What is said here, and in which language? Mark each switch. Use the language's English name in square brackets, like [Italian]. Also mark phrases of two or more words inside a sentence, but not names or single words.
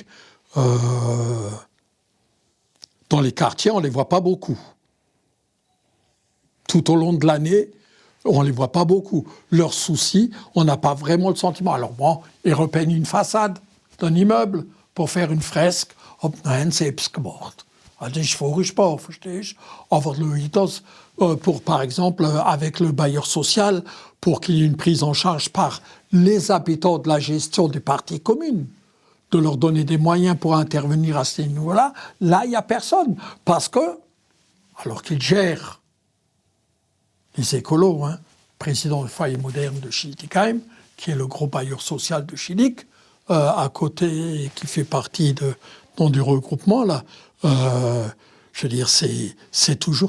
[French] Dans les quartiers, on ne les voit pas beaucoup. Tout au long de l'année, on ne les voit pas beaucoup. Leurs soucis, on n'a pas vraiment le sentiment. Alors bon, ils repeignent une façade d'un immeuble pour faire une fresque. [German] Nein, selbst gemacht. Das ist furchtbar, verstehst du? [French] Aber pour, par exemple, avec le bailleur social, pour qu'il y ait une prise en charge par les habitants de la gestion des parties communes, de leur donner des moyens pour intervenir à ces niveaux-là, là, il n'y a personne. Parce que, alors qu'ils gèrent les écolos, président du foyer moderne de Schiltigheim, qui est le gros bailleur social de Chilic, à côté, qui fait partie du regroupement, là, je veux dire, c'est toujours...